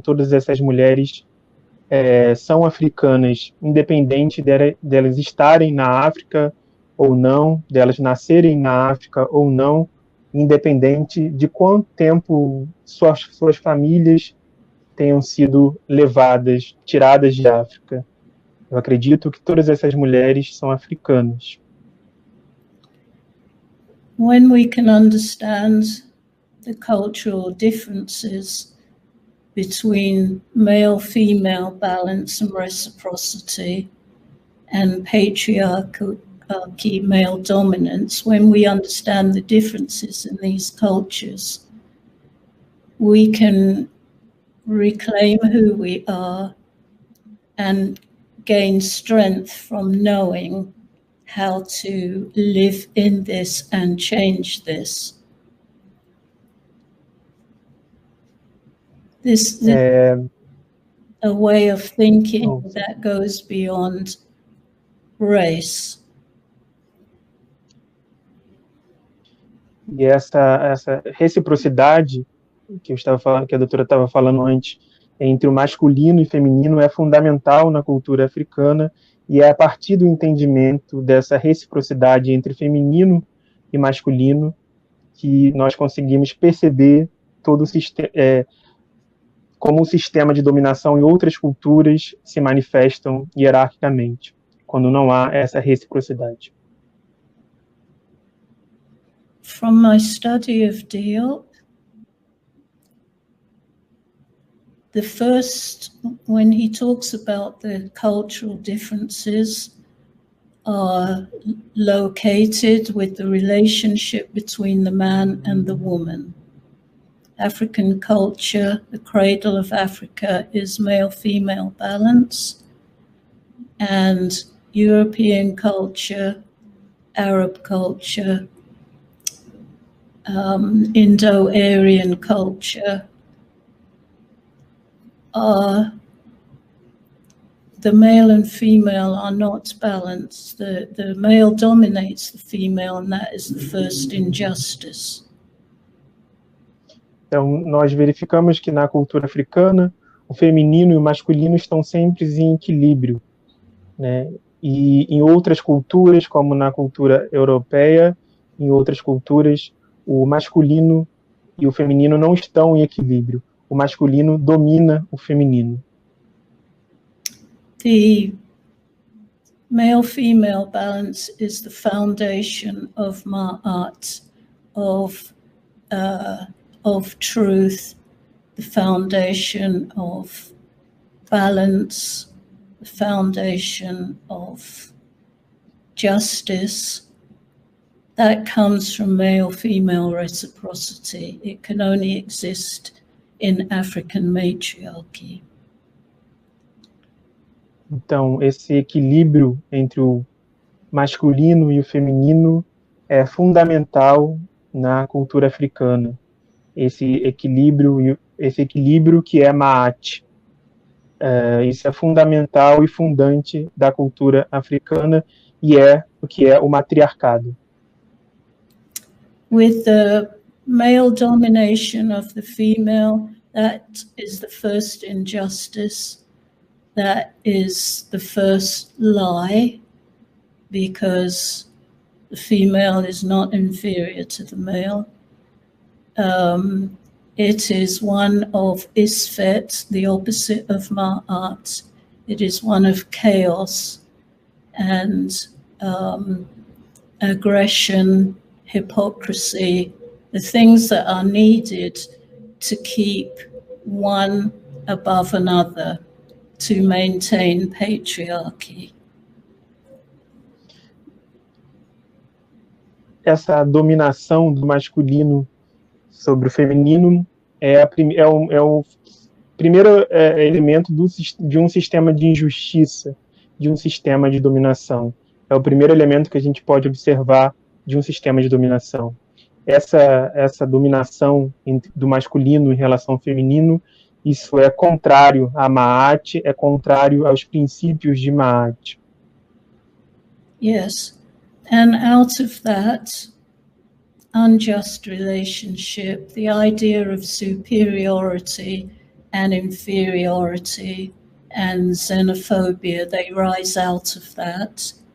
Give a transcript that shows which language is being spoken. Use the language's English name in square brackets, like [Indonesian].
[Portuguese] Todas essas mulheres são africanas, independente delas estarem na África ou não, delas nascerem na África ou não, independente de quanto tempo suas famílias tenham sido levadas, tiradas de África. Eu acredito que todas essas mulheres são africanas. [English] When we can understand the cultural differences between male-female balance and reciprocity and patriarchy, male dominance, when we understand the differences in these cultures, we can reclaim who we are and gain strength from knowing how to live in this and change this. This is a way of thinking that goes beyond race. [Portuguese] E essa reciprocidade que eu estava falando, que a doutora estava falando antes, entre o masculino e feminino, é fundamental na cultura africana, e é a partir do entendimento dessa reciprocidade entre feminino e masculino que nós conseguimos perceber todo o sistema, como o sistema de dominação em outras culturas se manifestam hierarquicamente, quando não há essa reciprocidade. [English] From my study of Diop, the first, when he talks about the cultural differences are located with the relationship between the man and the woman. African culture, the cradle of Africa, is male-female balance, and European culture, Arab culture, Indo-Aryan culture are the male and female are not balanced. The male dominates the female, and that is the first injustice. [Portuguese] Então, nós verificamos que na cultura africana, o feminino e o masculino estão sempre em equilíbrio, né? E em outras culturas, como na cultura europeia, em outras culturas, o masculino e o feminino não estão em equilíbrio. O masculino domina o feminino. [English] The male-female balance is the foundation of Ma'at, of truth, the foundation of balance, the foundation of justice. That comes from male-female reciprocity. It can only exist in African matriarchy. [Portuguese] Então, esse equilíbrio entre o masculino e o feminino é fundamental na cultura africana. Esse equilíbrio que é Ma'at. Isso é fundamental e fundante da cultura africana e é o que é o matriarcado. [English] With the male domination of the female, that is the first injustice, that is the first lie, because the female is not inferior to the male. It is one of Isfet, the opposite of Ma'at. It is one of chaos and aggression, hypocrisy, the things that are needed to keep one above another, to maintain patriarchy. [Portuguese] Essa dominação do masculino sobre o feminino é o primeiro elemento de um sistema de injustiça, de um sistema de dominação. É o primeiro elemento que a gente pode observar de um sistema de dominação. Essa dominação do masculino em relação ao feminino, isso é contrário a Ma'at, é contrário aos princípios de Ma'at. [English] Yes, and out of that unjust relationship, the idea of superiority and inferiority and xenophobia, they rise out of that.